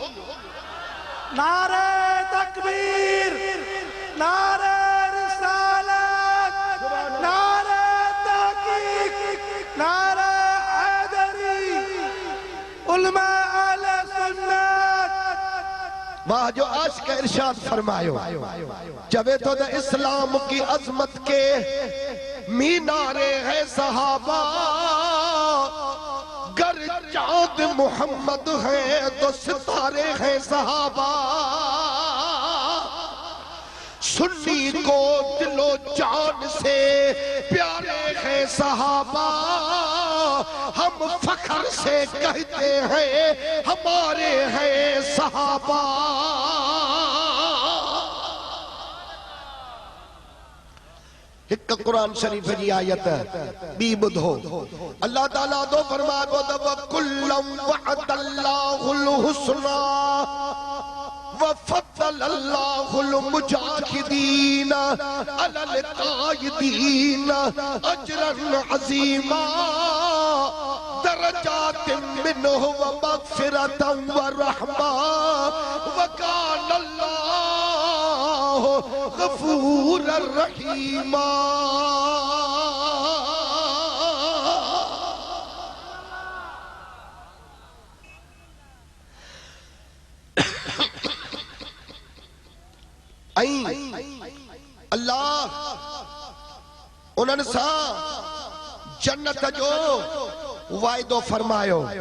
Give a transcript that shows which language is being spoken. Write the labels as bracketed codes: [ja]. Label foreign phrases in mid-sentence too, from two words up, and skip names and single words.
[ur] نعرۂ تکبیر نعرۂ رسالت نعرۂ تحقیق نعرۂ حیدری علمائے اہل سنت. [sd] वाह जो आशिक इरशाद फरमायो चवे तो [ur] د اسلام کی عظمت کے مینارے ہے صحابہ گر چاند محمد ہے تو ستارے ہیں صحابہ. سنی کو دلو جان سے پیارے ہیں صحابہ. ہم فخر سے کہتے ہیں ہمارے ہیں صحابہ. [sd] एक कुरान शरीफ जी आयत बी बुधो अल्लाह ताला दो फरमातो त [ar] كلا وعد الله الحسنى وفضل الله المجاهدين على القاعدين أجرا عظيما درجات منه ومغفرة ورحمة وكان غفورا رحيما. [sd] अल्लाह उन्हनि सां जन्नत जो वाइदो फरमायो।